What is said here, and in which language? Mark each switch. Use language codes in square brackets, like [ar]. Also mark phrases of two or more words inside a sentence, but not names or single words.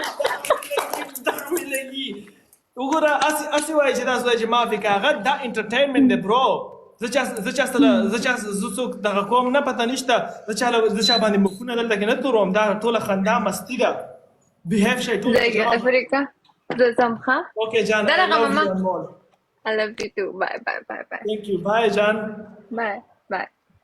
[ps] وګوره اسې وایي چې تاسو وایي چې ما فکر هغه دا انټرټینمنټ دی برو زه څوک دغه کوم نه پته نشته زه چا باندې مخونه دلته کې نه توروم دا ټوله خندا مستي ده بیهیو شئ ټول افریقا زه ځم ښه اوکې جان درغه ماما [en] I love you too bye bye bye bye thank you bye جان bye bye